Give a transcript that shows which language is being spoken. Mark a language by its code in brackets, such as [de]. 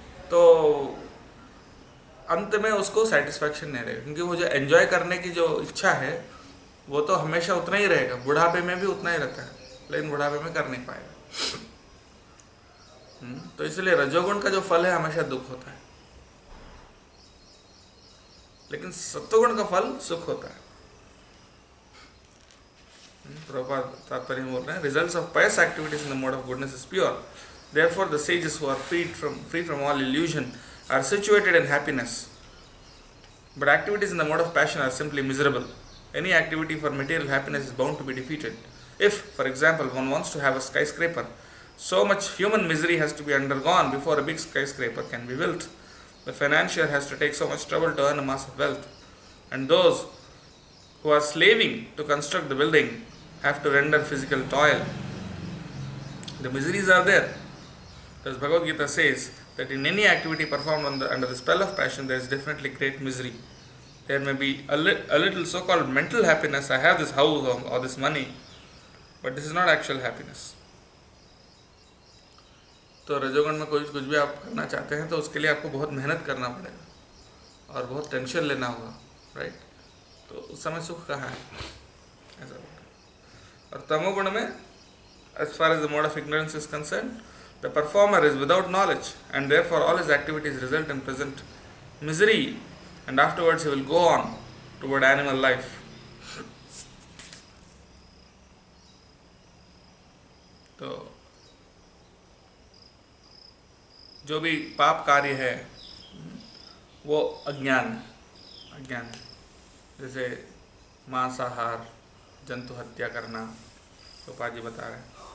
[hi] तो अंत में उसको सेटिस्फैक्शन नहीं रहेगा, क्योंकि वो जो एंजॉय करने की जो इच्छा है वो तो हमेशा उतना ही रहेगा, बुढ़ापे में भी उतना ही रहता है, लेकिन बुढ़ापे में कर नहीं पाएगा। तो इसलिए रजोगुण का जो फल है हमेशा दुख होता है, लेकिन सत्वगुण का फल सुख होता है। प्रभुपाद तात्पर्य बोल रहे हैं, [en] Results of pious activities in the mode of goodness is pure. Therefore, the sages who are free from all illusion are situated in happiness. But activities in the mode of passion are simply miserable. Any activity for material happiness is bound to be defeated. If, for example, one wants to have a skyscraper, so much human misery has to be undergone before a big skyscraper can be built. The financier has to take so much trouble to earn a mass of wealth, and those who are slaving to construct the building have to render physical toil. The miseries are there. Thus Bhagavad Gita says that in any activity performed under the spell of passion, there is definitely great misery. There may be a little so-called mental happiness, I have this house or this money, but this is not actual happiness. [hi] तो रजोगुण में कुछ भी आप करना चाहते हैं तो उसके लिए आपको बहुत मेहनत करना पड़ेगा और बहुत टेंशन लेना होगा, राइट? तो उस समय सुख कहाँ है? ऐसा। और तमोगुण में, [en] as far as the mode of ignorance is concerned, the performer is without knowledge and therefore all his activities result in present misery, and afterwards he will go on toward animal life. [hi] तो जो भी पाप कार्य है वो अज्ञान है। जैसे मांसाहार, जंतु हत्या करना, तो पाजी बता रहे हैं।